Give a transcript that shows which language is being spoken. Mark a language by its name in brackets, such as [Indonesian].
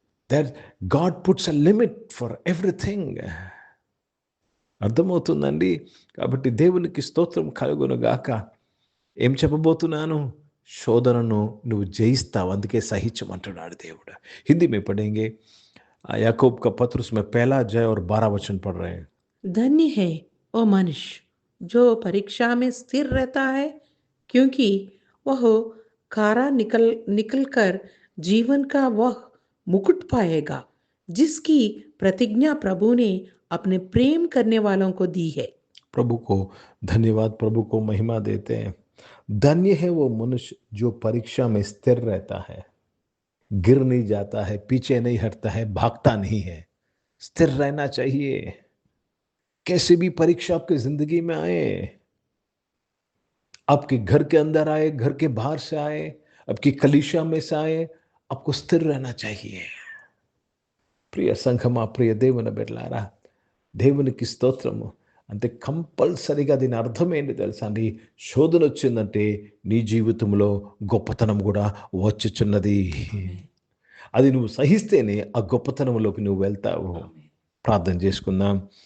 [English] That God puts a limit for everything. [Telugu] అర్థమవుతుందండి. కాబట్టి దేవునికి స్తోత్రం కలుగునుగాక. ఏం చెప్పబోతున్నాను? శోధనను నువ్వు జయిస్తావు, అందుకే సహించమంటున్నాడు దేవుడు. [Hindi] హిందీ में पढ़ेंगे। याकूब का पत्र उसमें पहला अध्याय और 12 वचन पढ़ रहे हैं। धन्य है वो मनुष्य जो परीक्षा में स्थिर रहता है, क्योंकि वह खारा निकल कर जीवन का वह मुकुट पाएगा जिसकी प्रतिज्ञा प्रभु ने अपने प्रेम करने वालों को दी है। प्रभु को धन्यवाद, प्रभु को महिमा देते हैं। धन्य है वो मनुष्य जो परीक्षा में स्थिर रहता है, गिर नहीं जाता है, पीछे नहीं हटता है, भागता नहीं है। स्थिर रहना चाहिए। कैसे भी परीक्षा आपकी जिंदगी में आए, आपके घर के अंदर आए, घर के बाहर से आए, आपकी कलीसिया में से आए, आपको स्थिर रहना चाहिए। [Telugu] ప్రియ సంఘమా, ప్రియ దేవుని బిడ్డలారా, దేవునికి స్తోత్రము. అంటే కంపల్సరిగా దీని అర్థం ఏంటి తెలుసా అండి? శోధన వచ్చిందంటే నీ జీవితంలో గొప్పతనం కూడా వచ్చుచున్నది. అది నువ్వు సహిస్తేనే ఆ గొప్పతనంలోకి నువ్వు వెళ్తావు. ప్రార్థన చేసుకుందాం.